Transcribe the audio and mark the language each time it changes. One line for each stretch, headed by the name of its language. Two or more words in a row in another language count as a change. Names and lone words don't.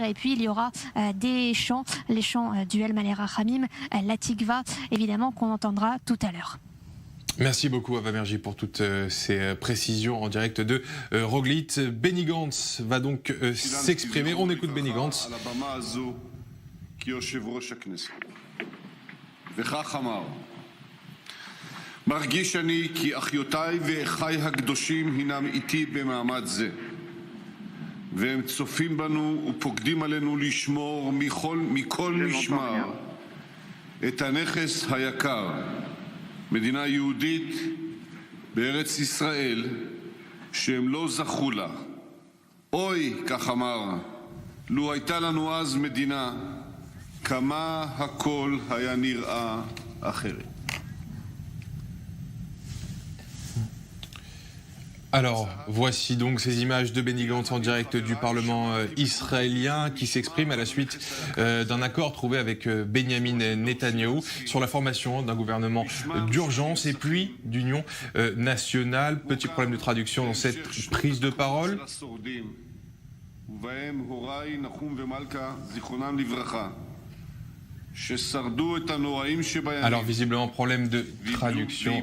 French: Et puis il y aura des chants, les chants du El Malé Rachamim, la Tikva, évidemment, qu'on entendra tout à l'heure. Merci beaucoup Ava Merji pour toutes ces précisions en direct de Roglit. Benny Gantz va donc s'exprimer. On écoute Benny Gantz.
Hebrew: מרגיש אני כי אחיותיי ואחיי הקדושים הינם איתי במעמד זה והם צופים בנו ופוקדים עלינו לשמור מכל משמר את הנכס היקר מדינה יהודית בארץ ישראל שהם לא זכו לה. אוי, כך אמר, לו הייתה לנו אז מדינה, כמה הכל היה נראה אחרת.
French: Alors, voici donc ces images de Benny Gantz en direct du Parlement israélien qui s'exprime à la suite d'un accord trouvé avec Benjamin Netanyahou sur la formation d'un gouvernement d'urgence et puis d'union nationale. Petit problème de traduction dans cette prise de parole. Alors visiblement problème de traduction.